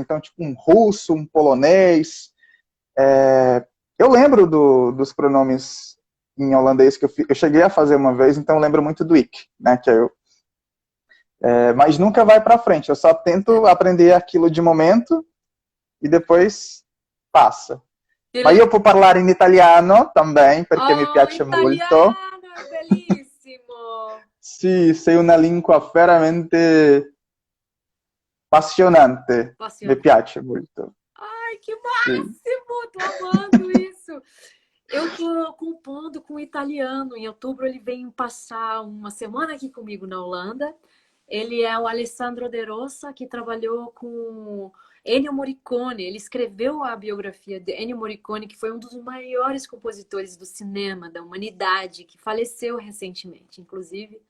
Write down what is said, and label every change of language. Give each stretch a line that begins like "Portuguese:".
Portuguese: Então, tipo, um russo, um polonês. Eu lembro dos pronomes em holandês que eu cheguei a fazer uma vez, então eu lembro muito do ik, né, que mas nunca vai para frente, eu só tento aprender aquilo de momento e depois passa.
Italian: Ma io può parlare in italiano também, perché mi piace italiano, molto. è bellissimo! Sì, sei una lingua veramente appassionante, mi piace molto.
Portuguese: Ai, que máximo! Tô amando isso! Eu tô compondo com italiano. Em outubro ele vem passar uma semana aqui comigo na Holanda. Ele é o Alessandro De Rosa, que trabalhou com Ennio Morricone. Ele escreveu a biografia de Ennio Morricone, que foi um dos maiores compositores do cinema, da humanidade, que faleceu recentemente, inclusive.